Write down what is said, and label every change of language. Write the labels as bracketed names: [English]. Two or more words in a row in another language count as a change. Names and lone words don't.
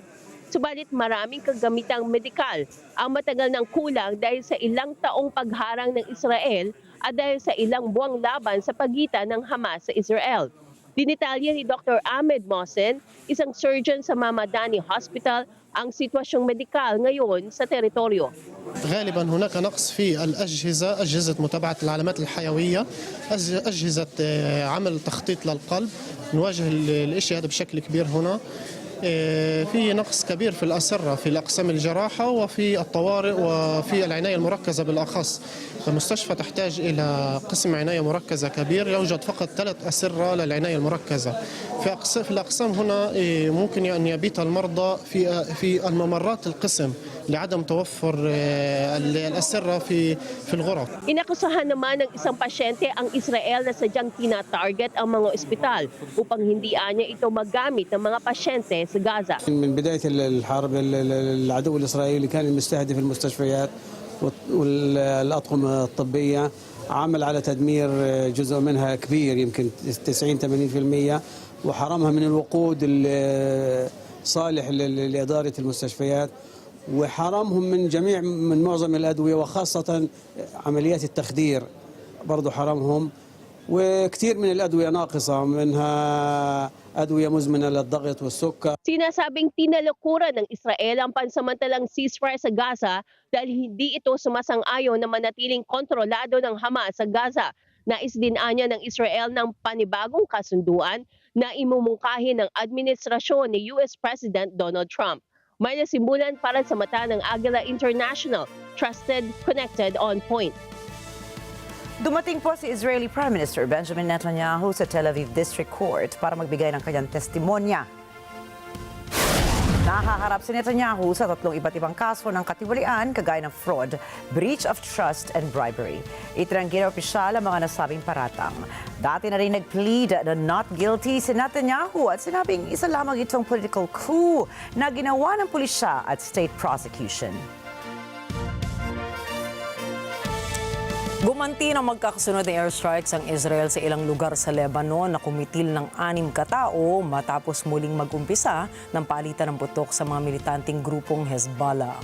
[Filipino] Subalit maraming kagamitang medikal ang matagal ng kulang dahil sa ilang taong pagharang ng Israel at dahil sa ilang buwang laban sa pagitan ng Hamas sa Israel. Dinitalya ni Dr. Ahmed Mohsen, isang surgeon sa Mamadani Hospital, ang sitwasyong medikal ngayon sa teritoryo. [Arabic] غالبا هناك نقص في الأجهزة، أجهزة متابعة العلامات الحيوية، أجهزة عمل تخطيط للقلب. نواجه الشيء هذا بشكل كبير هنا. في نقص كبير في الأسرة في الأقسام الجراحة وفي الطوارئ وفي العناية المركزة بالأخص. المستشفى تحتاج إلى قسم عناية مركزة كبير، يوجد فقط 3 أسرة للعناية المركزة. في الأقسام هنا ممكن أن يبيت المرضى في الممرات القسم لعدم توفر الأسرة في الغرف. [Filipino] Inakusahan naman ng isang pasyente ang Israel na sadyang tina-target ang mga ospital upang hindi niya ito magamit ng mga pasyente sa Gaza. [Arabic] من بداية الحرب العدو الإسرائيلي كان المستهدف المستشفيات والأطقم الطبية، عمل على تدمير جزء منها كبير يمكن 90-80%، وحرمها من الوقود الصالح لإدارة المستشفيات، وحرمهم من معظم الأدوية وخاصة عمليات التخدير برضو حرمهم، وكثير من الأدوية ناقصة منها أدوية مزمنة للضغط والسكر. [Filipino] Sinasabing tinalikuran ng Israel ang pansamantalang ceasefire sa Gaza dahil hindi ito sumasang-ayon na manatiling kontrolado ng Hamas sa Gaza. Nais din anya ng Israel ng panibagong kasunduan na imumungkahi ng administrasyon ni US President Donald Trump. May nasimulan para sa mata ng Agila International, [English] trusted, connected, on point. [Filipino] Dumating po si Israeli Prime Minister Benjamin Netanyahu sa Tel Aviv District Court para magbigay ng kanyang testimonya. Nahaharap si Netanyahu sa 3 iba't ibang kaso ng katiwalian kagaya ng [English] fraud, breach of trust and bribery. [Filipino] Itinanggi ng opisyal ang mga nasabing paratang. Dati na rin nag-plead na [English] not guilty [Filipino] si Netanyahu at sinabing isa lamang itong [English] political coup [Filipino] na ginawa ng pulisya at [English] state prosecution. [Filipino] Gumanti ng magkakasunod na airstrikes ang Israel sa ilang lugar sa Lebanon na kumitil ng 6 katao matapos muling mag-umpisa ng palitan ng putok sa mga militanteng grupong Hezbollah.